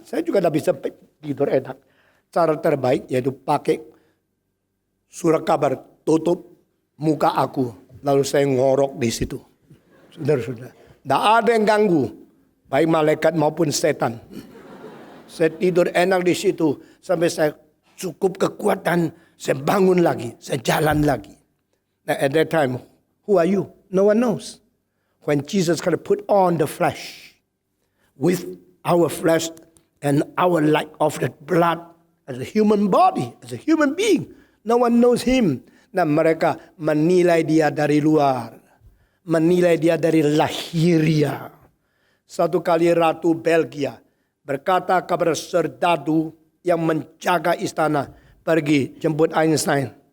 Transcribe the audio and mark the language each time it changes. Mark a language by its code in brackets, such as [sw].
[id] Saya juga tidak bisa tidur enak. Cara terbaik yaitu pakai surat kabar tutup muka aku. Lalu saya ngorok di situ. Saudara-saudara. Tidak ada yang ganggu. Baik malaikat maupun setan. Saya tidur enak di situ. Sampai saya cukup kekuatan. Saya bangun lagi. Saya jalan lagi. [en] Now at that time, who are you? No one knows. When Jesus kind of put on the flesh. With our flesh and our like of the blood. As a human body. As a human being. No one knows Him. [id] Nah mereka menilai Dia dari luar. Menilai Dia dari lahiriah. Satu kali Ratu Belgia berkata kepada serdadu yang menjaga istana, pergi jemput Einstein.